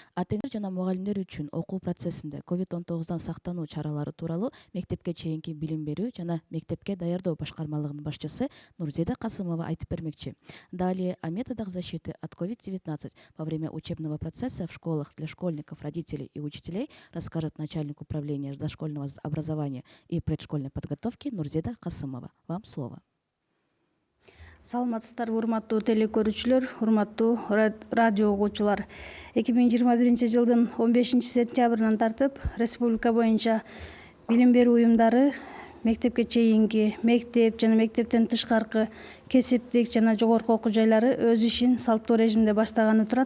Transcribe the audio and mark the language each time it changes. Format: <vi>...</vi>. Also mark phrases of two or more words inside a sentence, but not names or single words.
<ky>Атеңер жана мугалимдер үчүн окуу процессинде COVID-19 сактануу чаралары тууралуу мектепке чейинки билим берүү жана мектепке даярдоо башкармалыгынын башчысы Нурзида Касымова айтып бермекчи.</ky> <ru>Далее о методах защиты от COVID-19 во время учебного процесса в школах для школьников, родителей и учителей расскажет начальник управления дошкольного образования и предшкольной подготовки Нурзида Касымова. Вам слово.</ru> <ky>Саламатсыздар, урматтуу телекөрүүчүлөр, урматтуу радио угуучулар. 2021 жылдын 15 сентябрынан тартып республика боюнча билим берүү уюмдары мектепке чейинки, мектеп жана мектептен тышкаркы кесиптик жана жогорку окуу жайлары өз ишин салттуу режимде баштаганы турат.</ky>